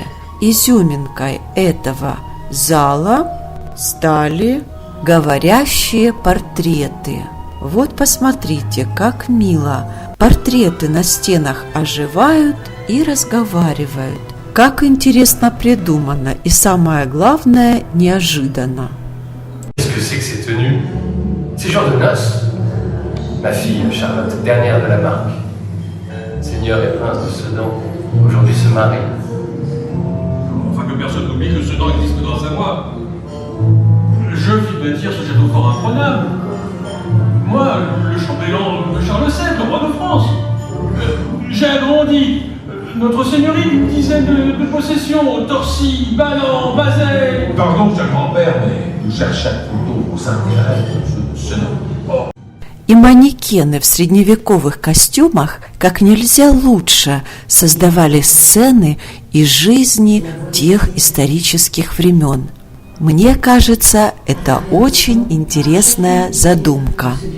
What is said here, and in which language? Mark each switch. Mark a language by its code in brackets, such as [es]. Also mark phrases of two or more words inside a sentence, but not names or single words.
[ru] Изюминкой этого зала стали говорящие портреты. Вот посмотрите, как мило. Портреты на стенах оживают и разговаривают. Как интересно придумано и, самое главное, неожиданно. [fr] Qu'est-ce que c'est que ces tenues? C'est genre de noces. Ma fille, Charlotte, dernière de la marque. Seigneur et prince de Sedan, aujourd'hui se marie. Enfin que personne n'oublie que Sedan existe grâce à moi. Je vis bâtir ce château fort imprenable. Moi, le chambellan de Charles VII, le roi de France. J'ai agrandi. Notre seigneurie d'une dizaine de possessions, Torcy, Ballan, Bazet. Pardon, cher grand-père, mais nous cherchons plutôt vos intérêts, ce nom. [ru] И манекены в средневековых костюмах как нельзя лучше создавали сцены и жизни тех исторических времен. Мне кажется, это очень интересная задумка.